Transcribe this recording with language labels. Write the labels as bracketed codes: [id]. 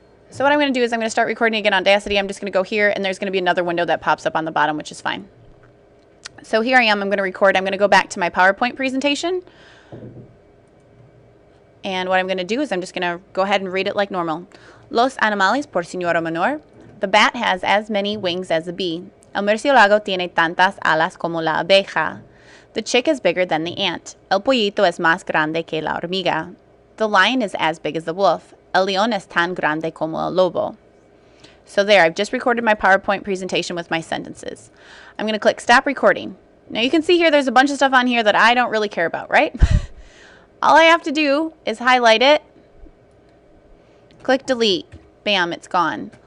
[en] So what I'm going to do is I'm going to start recording again on Audacity. I'm just going to go here, and there's going to be another window that pops up on the bottom, which is fine. So here I am. I'm going to record. I'm going to go back to my PowerPoint presentation. And what I'm going to do is I'm just going to go ahead and read it like normal. [es] Los animales por señora menor. [en] The bat has as many wings as the bee. [es] El murciélago tiene tantas alas como la abeja. [en] The chick is bigger than the ant. [es] El pollito es más grande que la hormiga. [en] The lion is as big as the wolf. [es] El león es tan grande como el lobo. [en] So there, I've just recorded my PowerPoint presentation with my sentences. I'm going to click Stop Recording. Now you can see here there's a bunch of stuff on here that I don't really care about, right? All I have to do is highlight it, click Delete. Bam, it's gone.